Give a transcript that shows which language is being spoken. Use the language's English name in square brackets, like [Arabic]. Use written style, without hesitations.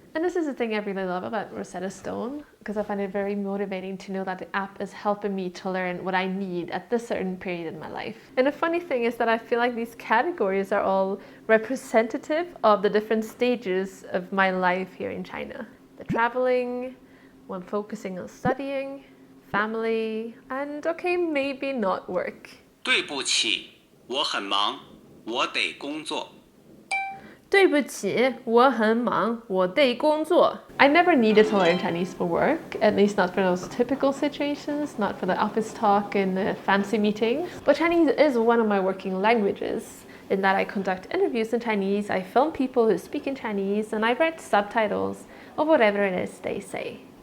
[English] And this is the thing I really love about Rosetta Stone, because I find it very motivating to know that the app is helping me to learn what I need at this certain period in my life. And the funny thing is that I feel like these categories are all representative of the different stages of my life here in China. The traveling, when focusing on studying, family, and okay, maybe not work. [Chinese] 对不起，我很忙，我得工作。对不起，我很忙，我得工作。 [English] I never needed to learn Chinese for work, at least not for those typical situations, not for the office talk and the fancy meetings. But Chinese is one of my working languages. in that I conduct interviews in Chinese, I film people who speak in Chinese, and I write subtitles of whatever it is they say.